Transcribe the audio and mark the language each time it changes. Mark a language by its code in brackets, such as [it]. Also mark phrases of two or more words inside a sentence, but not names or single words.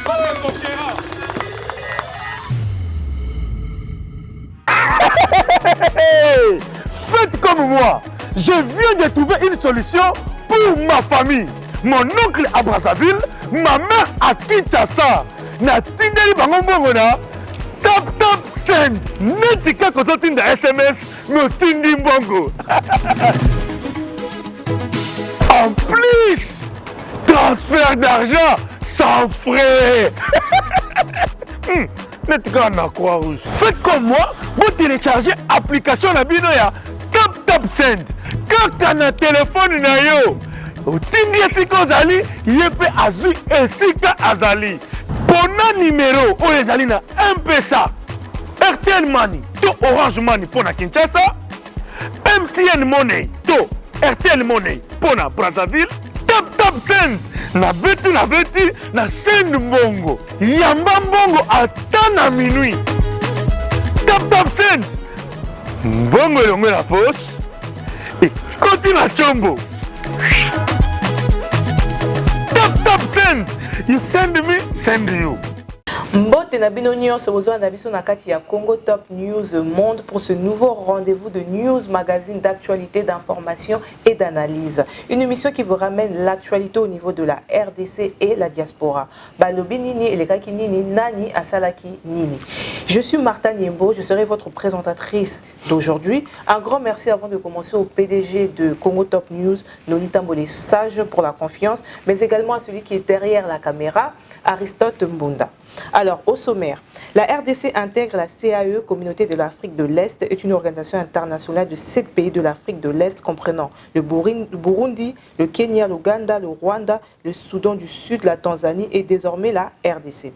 [fr] Faites comme moi. Je viens de trouver une solution pour ma famille. Mon oncle à Brazzaville, ma mère à Kinshasa. [ln] Na tindeli bango mbongo na tap send. Netika kozo tinda SMS me tindi mbongo. [fr] En plus, transfert d'argent sans frais. [ln] Netika na [fr] Croix-Rouge. Faites comme moi, vous téléchargez l'application [ln] na bino ya [fr] tap send. [ln] Kaka na téléphone na yo. Otindi esika ozali, yepe azui esika azali. Pona numéro oyo ezali na M-Pesa, RTL Money to Orange Money pour na Kinshasa, MTN Money to RTL Money pona Brazzaville tap send na beti na send mbongo yamba mbongo ata na minuit tap send mbongo elongo na poche ekoti na chombo tap send [en] you send me send you. [ln] Mbote na bino nyonso bozwa na biso na kati ya [fr] Congo Top News Monde pour ce nouveau rendez-vous de news magazine d'actualité, d'information et d'analyse. Une émission qui vous ramène l'actualité au niveau de la RDC et la diaspora. [ln] Balobi nini elekaki nini nani asalaki nini. [fr] Je suis Martha Niembo, je serai votre présentatrice d'aujourd'hui. Un grand merci avant de commencer au PDG de Congo Top News, Nolita Mbole Sage pour la confiance, mais également à celui qui est derrière la caméra, Aristote Mbunda. Alors, au sommaire, la RDC intègre la CAE, Communauté de l'Afrique de l'Est, est une organisation internationale de 7 pays de l'Afrique de l'Est comprenant le Burundi, le Kenya, l'Ouganda, le Rwanda, le Soudan du Sud, la Tanzanie et désormais la RDC.